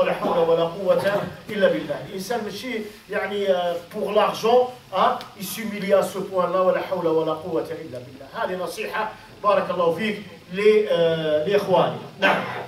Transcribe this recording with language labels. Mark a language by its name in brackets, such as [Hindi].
[Arabic] ولا حول ولا قوة إلا بالله. الإنسان ماشي يعني [French] pour l'argent il s'humilie à ce point-là. [Arabic] ولا حول ولا قوة إلا بالله. هذه نصيحة بارك الله فيك لإخواني. نعم.